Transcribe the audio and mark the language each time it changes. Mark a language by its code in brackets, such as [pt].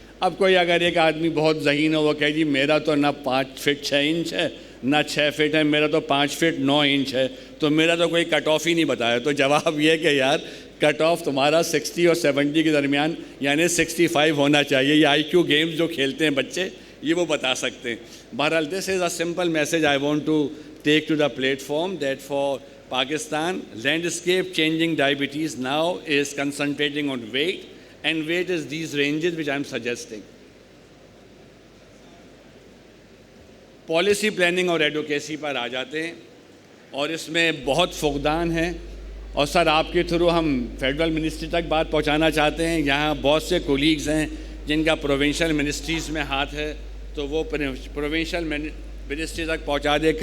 [ur] اب کوئی اگر ایک آدمی بہت ذہین ہو وہ کہے جی میرا تو نہ 5 فٹ 6 انچ ہے نہ 6 فٹ ہے, میرا تو 5 فٹ 9 انچ ہے, تو میرا تو کوئی کٹ آف ہی نہیں بتایا. تو جواب یہ کہ یار کٹ آف تمہارا 60 اور 70 کے درمیان یعنی 65 ہونا چاہیے. یہ IQ گیمز جو کھیلتے ہیں بچے یہ وہ بتا سکتے ہیں. [en] بہرحال this is a simple message I want to take to the platform that for Pakistan, landscape changing diabetes now is concentrating on weight, and weight is these ranges which I am suggesting. [ur] Policy planning اور advocacy پر آ جاتے ہیں, اور اس میں بہت فقدان ہے. اور سر آپ کے تھرو ہم فیڈرل منسٹری تک بات پہنچانا چاہتے ہیں. یہاں بہت سے کولیگز ہیں جن کا پروونشل منسٹریز میں ہاتھ ہے, تو وہ پروونشل منسٹری تک پہنچا دے.